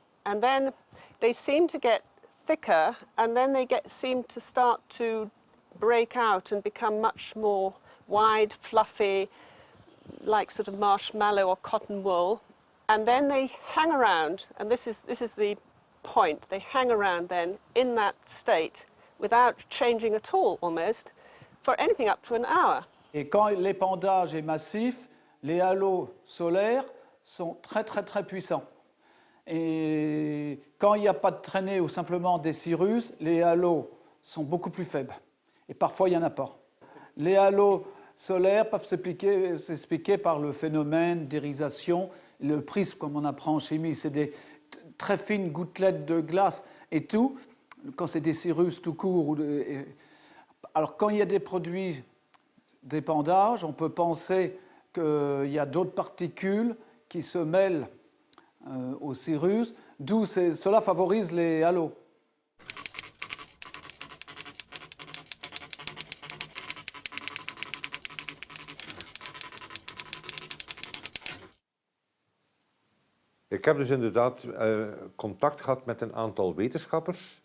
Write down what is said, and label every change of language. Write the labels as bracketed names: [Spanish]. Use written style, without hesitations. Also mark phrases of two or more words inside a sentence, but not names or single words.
[English] And then they seem to get thicker, and then they seem to start to break out and become much more wide, fluffy, like sort of marshmallow or cotton wool. And then they hang around, and this is the point, they hang around then in that state without changing at all almost for anything up to an hour. [French] Et quand l'épandage est massif, les halos solaires sont très très très puissants. Et quand il n'y a pas de traînées ou simplement des cirrus, les halos sont beaucoup plus faibles. Et parfois, il n'y en a pas. Les halos solaires peuvent s'expliquer par le phénomène d'irisation. Le prisme, comme on apprend en chimie, c'est des très fines gouttelettes de glace et tout. Quand c'est des cirrus tout court. Alors, quand il y a des produits d'épandage, on peut penser qu'il y a d'autres particules qui se mêlent aux cirrus, d'où cela favorise les halos. [Dutch] Ik heb dus inderdaad contact gehad met een aantal wetenschappers.